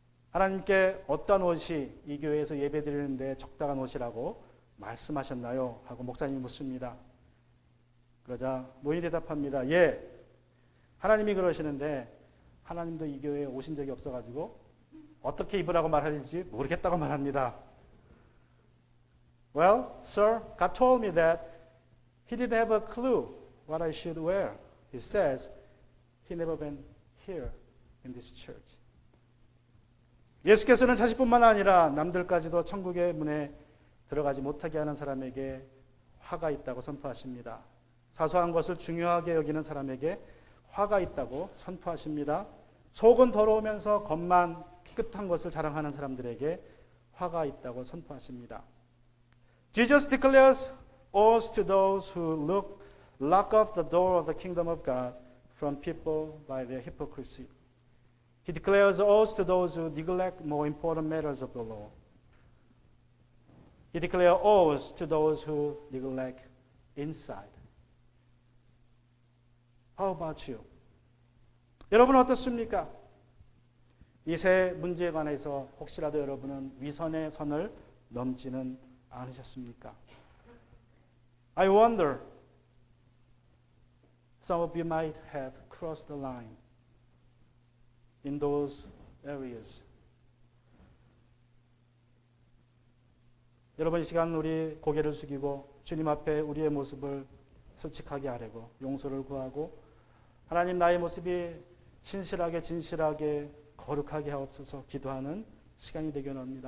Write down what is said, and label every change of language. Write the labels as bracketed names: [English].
[Korean] 하나님께 어떤 옷이 이 교회에서 예배드리는데 적당한 옷이라고 말씀하셨나요? 하고 목사님이 묻습니다. 그러자 노인이 대답합니다. 예, 하나님이 그러시는데 하나님도 이 교회에 오신 적이 없어가지고 어떻게 입으라고 말하는지 모르겠다고 말합니다. [English] Well, sir, God told me that he didn't have a clue what I should wear. He says he never been here in this church. [Korean] 예수께서는 자신뿐만 아니라 남들까지도 천국의 문에 들어가지 못하게 하는 사람에게 화가 있다고 선포하십니다. 사소한 것을 중요하게 여기는 사람에게 화가 있다고 선포하십니다. 속은 더러우면서 겉만 깨끗한 것을 자랑하는 사람들에게 화가 있다고 선포하십니다. [English] Jesus declares oaths to those who lock off the door of the kingdom of God from people by their hypocrisy. He declares oaths to those who neglect more important matters of the law. He declares oaths to those who neglect inside. How about you? [Korean] 여러분은 어떻습니까? 이 세 문제에 관해서 혹시라도 여러분은 위선의 선을 넘지는 않으셨습니까? [English] I wonder, some of you might have crossed the line in those areas. [Korean] 여러분 이 시간 우리 고개를 숙이고 주님 앞에 우리의 모습을 솔직하게 아뢰고 용서를 구하고 하나님 나의 모습이 신실하게 진실하게 거룩하게 하옵소서 기도하는 시간이 되기 원합니다.